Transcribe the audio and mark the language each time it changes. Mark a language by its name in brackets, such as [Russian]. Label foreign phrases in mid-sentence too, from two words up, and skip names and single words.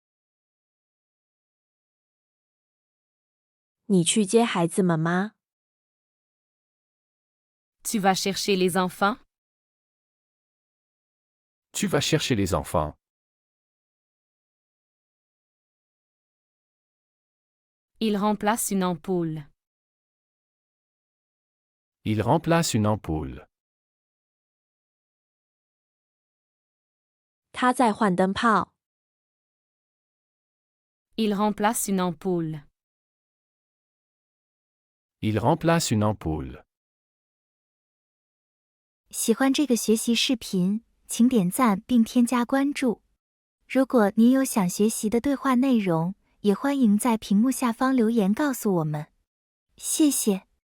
[Chinese] 你去接孩子们吗？ [French] Tu vas chercher les enfants? Tu vas chercher les enfants. Il remplace une ampoule. Il remplace une ampoule. [Chinese] 他在换灯泡。 [French] Il remplace une ampoule. Il remplace une ampoule. [Chinese] 喜欢这个学习视频，请点赞并添加关注。如果您有想学习的对话内容，也欢迎在屏幕下方留言告诉我们。谢谢。